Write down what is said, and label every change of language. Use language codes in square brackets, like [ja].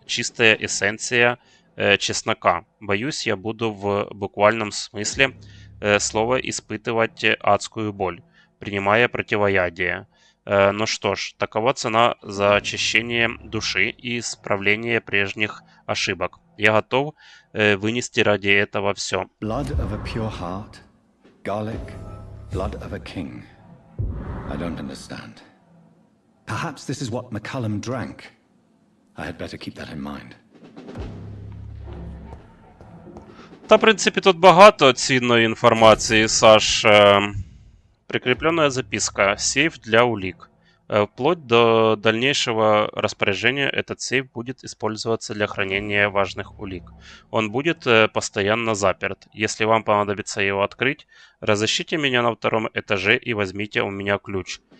[ru] Чистая эссенция чеснока. Боюсь, я буду в буквальном смысле слова испытывать адскую боль, принимая противоядие. Ну что ж, такова цена за очищение души и исправление прежних ошибок. Я готов вынести ради этого все. [en] Blood of a pure heart, garlic, blood of a king. I don't understand. Perhaps this is what McCullum drank. I had better keep that in mind. [uk] Та, в принципі, тут багато цінної інформації, Саш. [ru] Прикрепленная записка. Сейф для улик. Вплоть до дальнейшего распоряжения этот сейф будет использоваться для хранения важных улик. Он будет постоянно заперт. Если вам понадобится его открыть, разыщите меня на 2-м этаже и возьмите у меня ключ.